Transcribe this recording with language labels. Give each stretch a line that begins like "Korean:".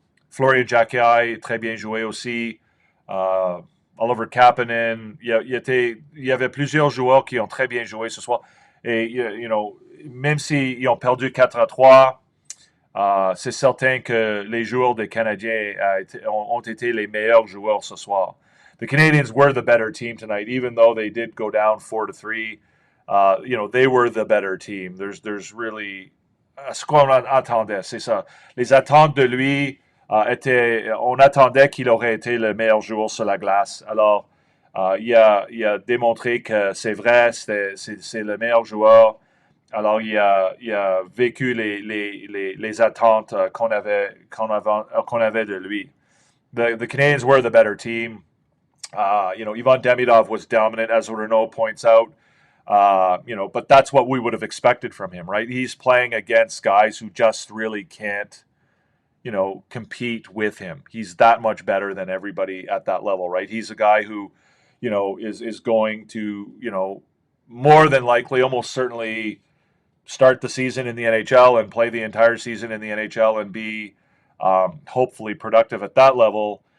French: Florian Jacquet, très bien joué aussi. Oliver Kapanen, il y avait plusieurs joueurs qui ont très bien joué ce soir. Et, même s'ils ont perdu 4-3, c'est certain que les joueurs des Canadiens ont été les meilleurs joueurs ce soir.
English: The Canadiens were the better team tonight, even though they did go down 4-3. They were the better team. There's really
French: ce qu'on attendait, c'est ça. Les attentes de lui on attendait qu'il aurait été le meilleur joueur sur la glace. Alors, il a démontré que c'est vrai, c'est le meilleur joueur. Alors, il a vécu les attentes qu'on avait de lui.
English: The Canadiens were the better team. Ivan Demidov was dominant, as Renaud points out. But that's what we would have expected from him, right? He's playing against guys who just really can't, compete with him. He's that much better than everybody at that level, right? He's a guy who, is going to, more than likely, almost certainly start the season in the NHL and play the entire season in the NHL and be hopefully productive at that level.